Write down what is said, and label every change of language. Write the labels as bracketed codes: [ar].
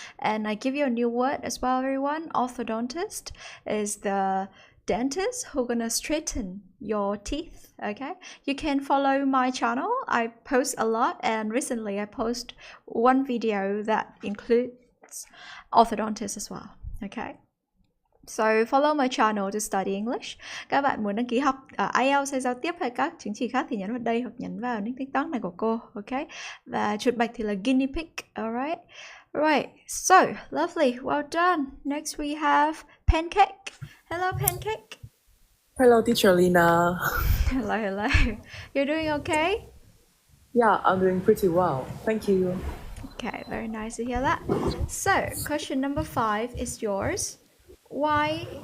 [en] And I give you a new word as well, everyone. Orthodontist is the dentist who gonna straighten your teeth. Okay, you can follow my channel. I post a lot, and recently I post one video that includes orthodontist as well. Okay, so follow my channel to study English. [vi] Các bạn muốn đăng ký học IELTS hay giao tiếp hay các chứng chỉ khác thì nhấn vào đây hoặc nhấn vào nick TikTok này của cô. Okay, và chuột bạch thì là guinea pig. [en] Alright. Right, so lovely, well done. Next we have Pancake. Hello, Pancake. Hello, teacher Lina. Hello. You're doing okay? Yeah, I'm doing pretty well. Thank you. Okay, very nice to hear that. So, question number 5 is yours. Why?